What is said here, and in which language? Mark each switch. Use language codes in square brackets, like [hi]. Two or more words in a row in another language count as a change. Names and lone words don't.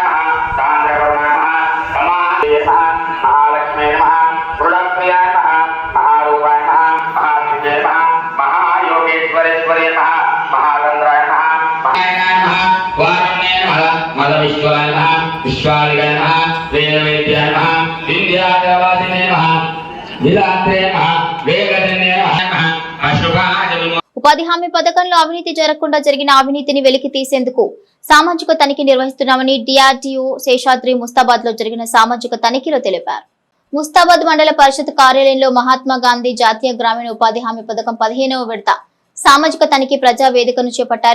[sa] नमः सान्द्रवर्णाय नमः समाधे नमः महालक्ष्मे नमः मृडप्रियाय नमः महारूपाय नमः महात्रिजे नमः महायोगेश्वरेश्वरे नमः महागन्धाय नमः महायाय नमः वारुण्ये नमः मदविश्वाय नमः विश्वालिकाय नमः वेदवेद्याय नमः विद्याधरवासिने नमः विधात्रे नमः वेगजन्ये नमः अशुभाय [te] ఉపాధి హామీ పథకంలో అవినీతి జరగకుండా జరిగిన అవినీతిని వెలికి తీసేందుకు సామాజిక తనిఖీ నిర్వహిస్తున్నామని డిఆర్డీఓ శేషాద్రి ముస్తాబాద్ లో జరిగిన సామాజిక తనిఖీలో తెలిపారు. ముస్తాబాద్ మండల పరిషత్ కార్యాలయంలో మహాత్మా గాంధీ జాతీయ గ్రామీణ ఉపాధి హామీ పథకం 15వ విడత సామాజిక తనిఖీ ప్రజా వేదికను చేపట్టారు.